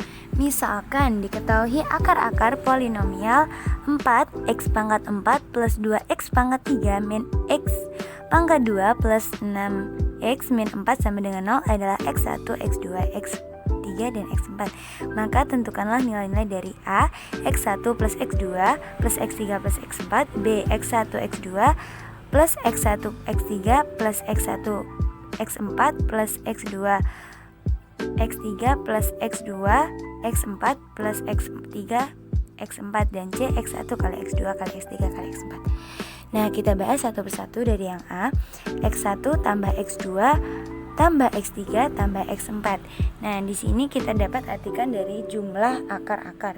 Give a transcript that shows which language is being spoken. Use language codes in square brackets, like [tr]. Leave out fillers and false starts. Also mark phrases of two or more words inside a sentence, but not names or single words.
[id] Misalkan diketahui akar-akar polinomial 4x pangkat 4 plus 2x pangkat 3 min x pangkat 2 plus 6x min 4 sama dengan 0 adalah x1, x2, x3, dan x4. Maka tentukanlah nilai-nilai dari a, x1 plus x2 plus x3 plus x4, b, x1, x2 plus x1, x3 plus x1, x4 plus x2, x3 plus x2, x4 plus x3, x4, dan c, x1 kali x2 kali x3 kali x4. Nah, kita bahas satu persatu dari yang A. x1 tambah x2 tambah x3 tambah x4. Nah, di sini kita dapat artikan dari jumlah akar-akar.